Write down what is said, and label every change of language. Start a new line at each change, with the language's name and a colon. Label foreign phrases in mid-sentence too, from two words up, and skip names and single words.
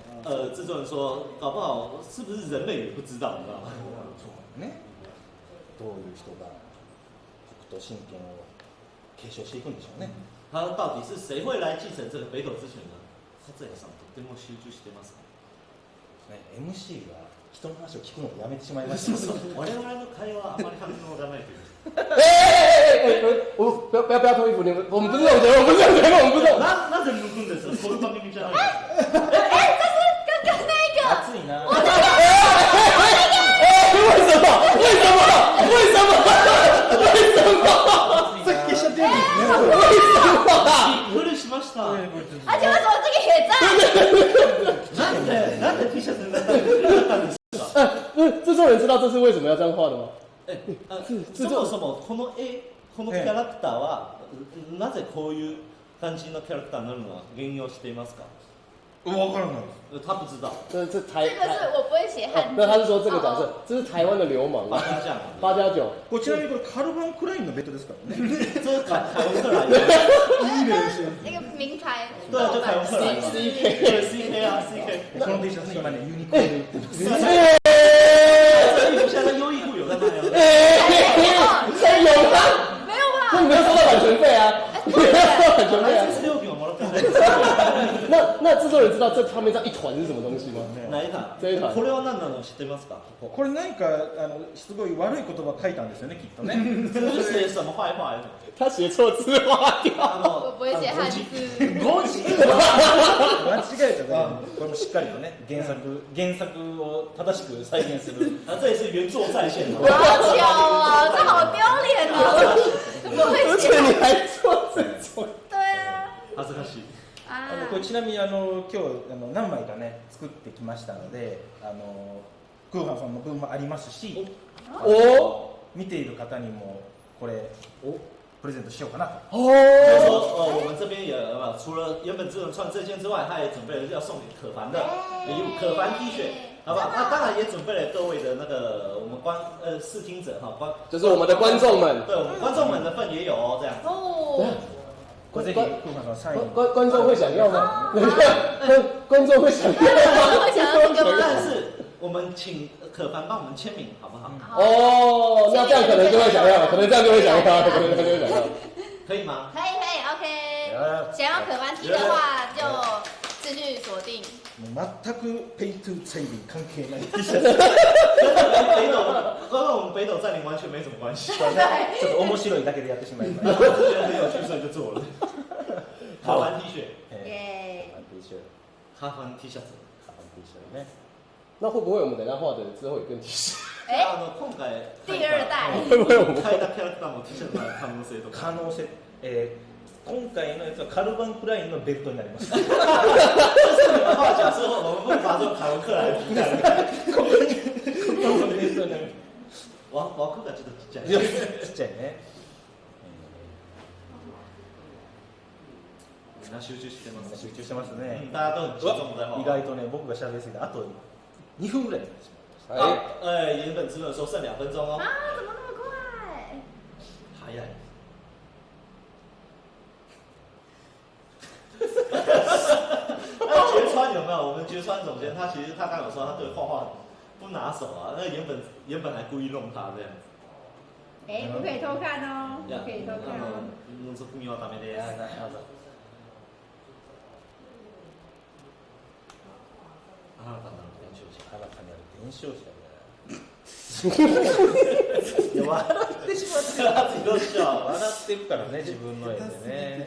Chinese: 制作人说，搞不好是不是人类也不知道，你知道吗？
Japanese: そうね。どういう人が北斗神拳を継承していくんでしょうね。
Chinese: 他到底是谁会来继承这个北斗之拳呢？
Japanese: サツヤさんとても集中してますか？ね、MC が人の話を聞くのをやめてしまいました。我々の会話はあまり反応がないという。
Chinese: 不要脱衣服，我们不是这种节目，我们不是这种节目，我们不是这种。
Japanese: なぜ脱くんです？この番組じゃない。
Chinese: 这是刚刚那个。
Japanese: 暑いな。
Chinese: 为什么？
Japanese: さっき消しちゃってるんですね。びっくりしました。
Chinese: 而且为什么这个也在？
Japanese: なんで T シャツになったんですか？
Chinese: 制作人知道这是为什么要这样画的吗？
Japanese: そもそもこのこのキャラクターはなぜこういう感じのキャラクターになるのは原因をしていますか？わからない。
Chinese: 他不知道。这是这个是我不会写汉字。那他是说这个角色，这是台湾的流氓。8+9。
Japanese: こちらにこれカルバンクラインのベッドですからね。
Chinese: 这是凯文克莱因。一个名牌。对啊，就凯文克莱因。CK 啊 CK。
Japanese: この T シャツ今ねユニクロで売ってます。
Chinese: 这衣服现在优衣库有在卖啊。谁有吗？没有吧？那你没有收到版权费啊？没有收到版权费啊？那制作人知道这上面这一团是什么东西吗？哪一团？这一团。
Japanese: これは何なの知ってますか？これ何かすごい悪い言葉書いたんですよねきっとね。
Chinese: 这是写什么坏话？他写错字划掉。我不会写汉字。
Japanese: 5 時。間違えたね。これもしっかりとね原作を正しく再現する。
Chinese: 这也是原作再现。好巧啊，这好丢脸哦！不会写。而且你还错字错。对啊。
Japanese: 恥ずかしい。これちなみに今日何枚かね作ってきましたのでクーハンさんの分もありますし見ている方にもこれプレゼントしようかなと。
Chinese: 我们这边也除了原本只能穿这件之外，他也准备了要送给可凡的礼物，可凡 T 恤，好不好？那当然也准备了各位的那个我们视听者哈就是我们的观众们，对我们观众们的份也有哦，这样。哦。观众会想要吗？观众会想要吗？会想要这个吗？但是我们请可凡帮我们签名，好不好？哦，那这样可能就会想要，可能这样就会想要，可能就会想要。可以吗？可以 ，OK。想要可凡 T 的话，就继续锁定。
Japanese: 全くペイトゥツェイリー関係ない。
Chinese: 跟我们北斗占领完全没什么关系。
Japanese: ちょっと面白いだけでやってしまいました。
Chinese: 我觉得很有趣，所以就做了。可凡 T 恤。耶。 T 恤。
Japanese: 可凡 T シャツ。
Chinese: T 恤ね。那会不会我们等一下画的之后也更提示？
Japanese: 今回
Chinese: 第二代
Japanese: 変えたキャラクターも T シャツの可能性とか。可能性、今回のやつはカルバンクラインのベルトになります。
Chinese: 就是你们话讲之后，我们会把这种凯文克莱的皮带，
Japanese: ここにベルトになる。枠がちょっとちっちゃい。ちっちゃいね。みんな集中してます。集中してますね。
Chinese: 大家都很集中在画。
Japanese: 意外とね、僕が喋りすぎてあと2分ぐらいになってしまいました。
Chinese: 原本只能说剩2分钟哦。啊，怎么那么快？
Japanese: 早い。
Chinese: 那绝川有没有？我们绝川总监他其实他刚有说他对画画不拿手啊，那原本还故意弄他这样子。不可以偷看哦，不可以偷看哦。
Japanese: そこにはダメです。新たなる伝承者。新たなる伝承者いや笑ってしまってる。笑ってるからね、自分の絵でね。